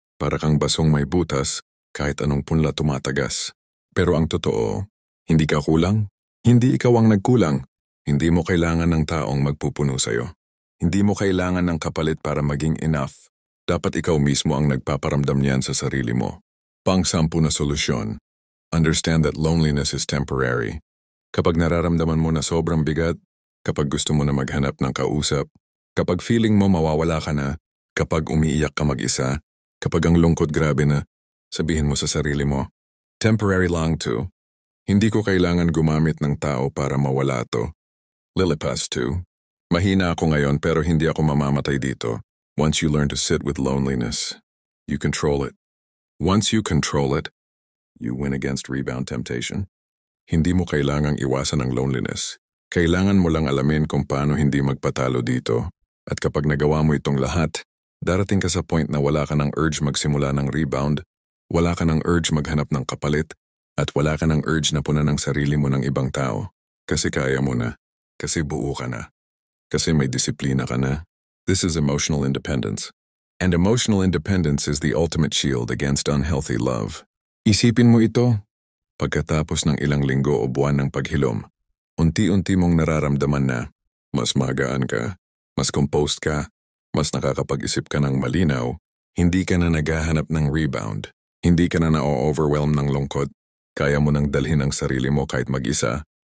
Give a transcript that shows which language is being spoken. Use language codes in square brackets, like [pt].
[tl] Para kang basong may butas, kahit anong punla tumatagas. Pero ang totoo, hindi ka kulang. Hindi ikaw ang nagkulang. Hindi mo kailangan ng taong magpupuno sa'yo. Hindi mo kailangan ng kapalit para maging enough. Dapat ikaw mismo ang nagpaparamdam niyan sa sarili mo. 10 na solusyon. [en] Understand that loneliness is temporary. [tl] Kapag nararamdaman mo na sobrang bigat, kapag gusto mo na maghanap ng kausap, kapag feeling mo mawawala ka na, kapag umiiyak ka mag-isa, kapag ang lungkot grabe na, sabihin mo sa sarili mo, temporary lang to. Hindi ko kailangan gumamit ng tao para mawala to. Lilipas to. Mahina ako ngayon pero hindi ako mamamatay dito. [en] Once you learn to sit with loneliness, you control it. Once you control it, you win against rebound temptation. [tl] Hindi mo kailangang iwasan ang loneliness. Kailangan mo lang alamin kung paano hindi magpatalo dito. At kapag nagawa mo itong lahat, darating ka sa point na wala ka ng urge magsimula ng rebound, wala ka ng urge maghanap ng kapalit, at wala ka ng urge na punan ng sarili mo ng ibang tao. Kasi kaya mo na. Kasi buo ka na. Kasi may disiplina ka na. [en] This is emotional independence. And emotional independence is the ultimate shield against unhealthy love. [tl] Isipin mo ito. Pagkatapos ng ilang linggo o buwan ng paghilom, unti-unti mong nararamdaman na mas magaan ka, mas composed ka, mas nakakapag-isip ka ng malinaw, hindi ka na naghahanap ng rebound, hindi ka na na-overwhelm ng lungkot, kaya mo nang dalhin ang sarili mo kahit mag-isa.